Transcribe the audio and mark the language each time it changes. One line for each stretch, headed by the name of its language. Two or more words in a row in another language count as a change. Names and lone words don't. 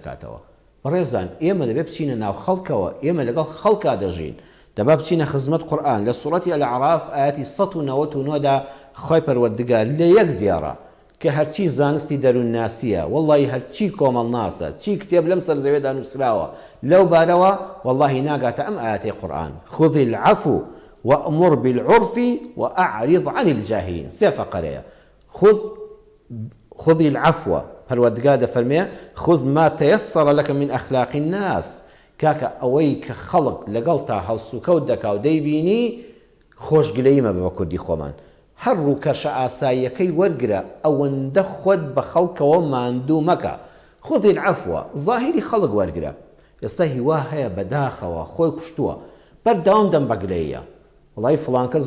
Central Kurdish: دەکاتەوە بەڕێزان ئێمە دەبێ بچینە ناو خەڵکەوە ئێمە لەگەڵ خەڵکا دەژین دەبا بچینە خزمەت قورئان لە سوڕەتی ئەلعەراف ئاەتی 199 دا خوای پەروەردگار لە یەک دیێڕە کە هەرچی زانستی دەروون ناسیە وەڵڵی هەرچی کۆمەڵ ناسە چی کتێب لەم سەر زەوێدا نووسراوە لەو بارەوە وەڵڵی ناگاتە ئەم ئاەتەی قورئان
Arabic: خذ العفو وأمر بالعرف وأعرض عن الجاهلين
Central Kurdish: سێ فەقەرەیە
Arabic: خذ العفو
Central Kurdish: پەروەردگار دەفەرمێ
Arabic: خذ ما تيسر لك من أخلاق الناس
Central Kurdish: کاکە ئەوەی کە خەڵک لەگەڵ تا هەڵسوکەوت دەکا و دەیبینی خۆشگلەیمە بە کوردی خۆمان هەر ڕوو کەشە ئاساییەکەی وەرگرە ئەوەندە خۆت بە خەڵکەوە ماندوو مەکە
Arabic: خذ العفو
Central Kurdish: ظاهری خەڵک وەرگرە ئێستا هیوا هەیە بەداخەوە خۆی کوشتووە بەردەوام دەم بەگلەیە وڵی فڵان کەس